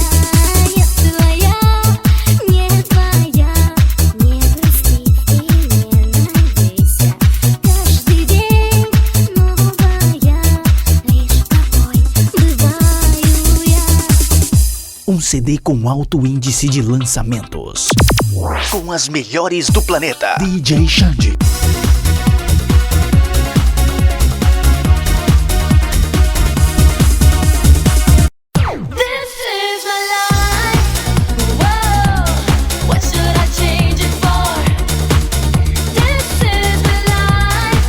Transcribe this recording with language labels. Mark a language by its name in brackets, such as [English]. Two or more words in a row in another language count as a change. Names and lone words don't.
[Russian] Не твоя, не твоя, не грусти и не надейся. Каждый день новая, лишь такой бываю я. [Portuguese] Um CD com alto índice de lançamentos. Com as melhores do planeta. DJ Xande. [English] This is my life. Whoa, what should I change it for? This is my life.